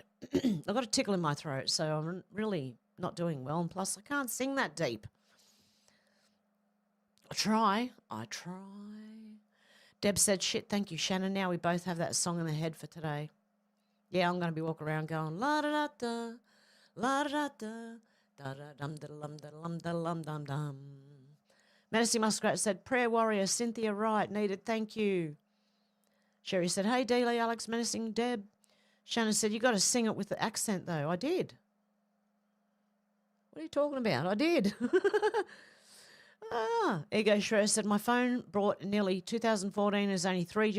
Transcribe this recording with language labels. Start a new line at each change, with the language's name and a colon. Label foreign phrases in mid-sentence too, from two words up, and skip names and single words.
English: I've got a tickle in my throat, so I'm really not doing well, and plus I can't sing that deep. I try. Deb said, shit, thank you, Shannon. Now we both have that song in the head for today. Yeah, I'm going to be walking around going, la-da-da-da, la-da-da-da, da-da-dum-da-dum-da-dum-da-dum-dum. Menacing Muskrat said, prayer warrior, Cynthia Wright, needed, thank you. Sherry said, hey, Dealey, Alex, Menacing, Deb. Shannon said, you got to sing it with the accent, though. I did. What are you talking about? I did. Ego Shredder said, my phone brought nearly 2014 is only 3G.